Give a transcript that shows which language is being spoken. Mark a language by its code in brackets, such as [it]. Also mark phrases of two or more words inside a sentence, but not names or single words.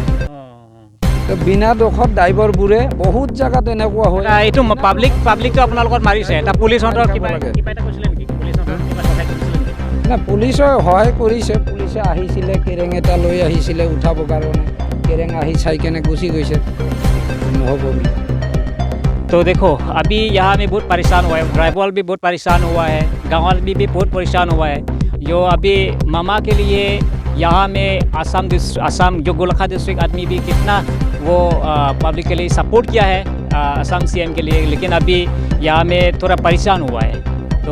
[as] তো বিনা দোষত ড্ৰাইভাৰবোৰে বহুত জেগাত এনেকুৱা হয়। এইটো পাব্লিকটো আপোনালোকৰ মাৰিছে, এটা পুলিচহঁতৰ কিবা না, পুলিচে সহায় কৰিছে, পুলিচে আহিছিলে, কেৰেং এটা লৈ আহিছিলে উঠাবৰ কাৰণে, কেৰেং আহি চাই কেনে গুচি গৈছে, নহ'ব বুলি। [hi] तो देखो अभी यहाँ में बहुत परेशान हुआ है, ड्राइवर भी बहुत परेशान हुआ है, गाँव वाले भी बहुत परेशान हुआ है। जो अभी मामा के लिए यहाँ में असम जो गोलाघाट डिस्ट्रिक्ट आदमी भी कितना वो पब्लिक के लिए सपोर्ट किया है असम सीएम के लिए, लेकिन अभी यहाँ में थोड़ा परेशान हुआ है।